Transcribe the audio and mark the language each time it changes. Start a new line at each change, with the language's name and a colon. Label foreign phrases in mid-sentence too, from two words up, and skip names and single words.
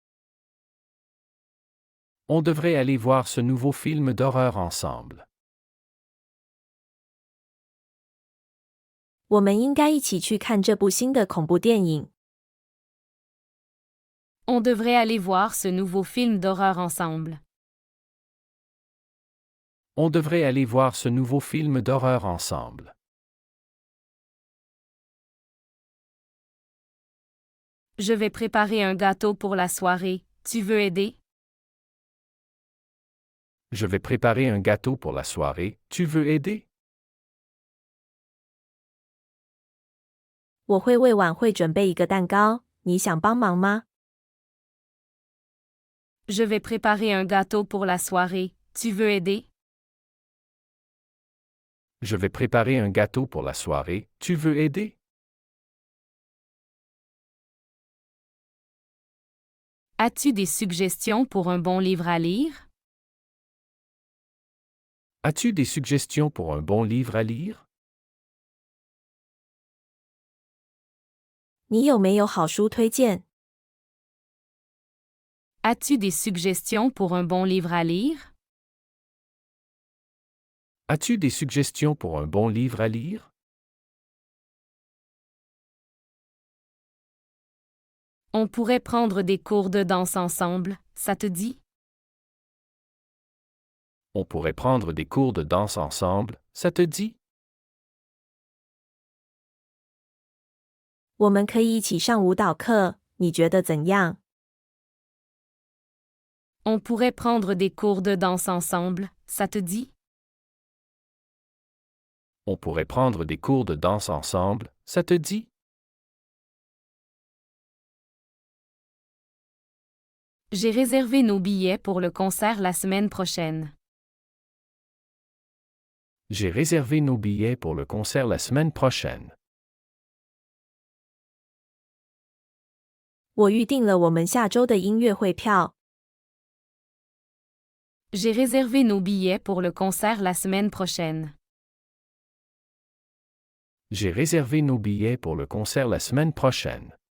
French: On devrait aller voir ce nouveau film d'horreur ensemble.
Chinese: 我们应该一起去看这部新的恐怖电影。
French: On devrait aller voir ce nouveau film d'horreur ensemble. On devrait aller voir ce nouveau film d'horreur ensemble. Je vais préparer un gâteau pour la soirée. Tu veux aider? Je vais préparer un gâteau pour la soirée. Tu veux aider?
Chinese: 我会为晚会准备一个蛋糕，你想帮忙吗？
French: Je vais préparer un gâteau pour la soirée. Tu veux aider? Je vais préparer un gâteau pour la soirée. Tu veux aider? As-tu des suggestions pour un bon livre à lire? As-tu des suggestions pour un bon livre à lire?
Chinese: 你有没有好书推荐？
French: As-tu des suggestions pour un bon livre à lire? As-tu des suggestions pour un bon livre à lire? On pourrait prendre des cours de danse ensemble, ça te dit? On pourrait prendre des cours de danse ensemble, ça te dit?
Chinese: 我们可以一起上舞蹈课，你觉得怎样？
French: On pourrait prendre des cours de danse ensemble, ça te dit? On pourrait prendre des cours de danse ensemble, ça te dit? J'ai réservé nos billets pour le concert la semaine prochaine. J'ai réservé nos billets pour le concert la semaine prochaine.
Chinese: 我预定了我们下周的音乐会票。
French: J'ai réservé nos billets pour le concert la semaine prochaine. J'ai réservé nos billets pour le concert la semaine prochaine.